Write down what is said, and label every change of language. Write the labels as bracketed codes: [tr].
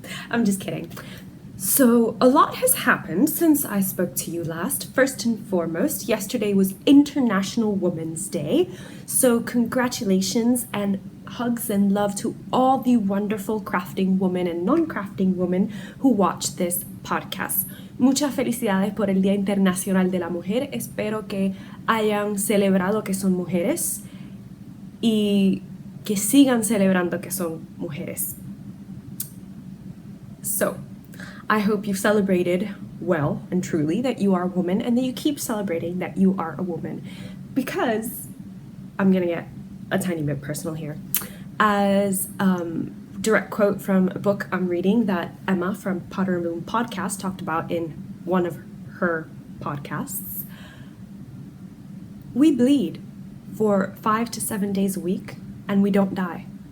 [en] I'm just kidding. So a lot has happened since I spoke to you last. First and foremost, yesterday was International Women's Day. So congratulations and hugs and love to all the wonderful crafting women and non-crafting women who watch this podcast. [es] Muchas felicidades por el Día Internacional de la Mujer. Espero que hayan celebrado que son mujeres y que sigan celebrando que son mujeres. [en] So, I hope you've celebrated well and truly that you are a woman, and that you keep celebrating that you are a woman, because I'm gonna get a tiny bit personal here. As direct quote from a book I'm reading that Emma from Potter and Bloom podcast talked about in one of her podcasts, we bleed for 5 to 7 days a week and we don't die.